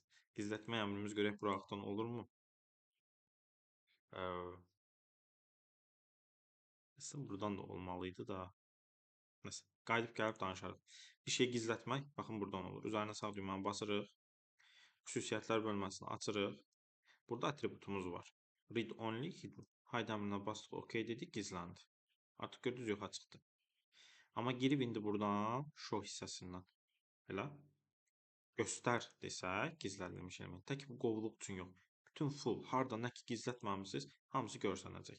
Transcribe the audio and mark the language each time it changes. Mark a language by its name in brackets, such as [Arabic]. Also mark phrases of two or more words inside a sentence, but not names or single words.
[Azerbaijani] Gizlətmə əmrimiz görək buraxdan olurmu? Aslında buradan da olmalıydı da. Nəsə. Qayıdıb gəlib danışarıq. Bir şey gizlətmək, baxın buradan olur. Üzərinə sağ düyməni basırıq. Xüsusiyyətlər bölməsini açırıq. Burada atributumuz var. [English] Read only hidden. [Azerbaijani] Hide əmrinə basdıq, OK dedik, gizləndi. Artıq gördünüz, yoxa çıxdı. Amma girib indi buradan show hissəsindən elə göstər desək, gizlədilmiş element. Tək bu qovluq üçün yox. Bütün full, harda nə ki gizlətməmisiniz, hamısı görsənəcək.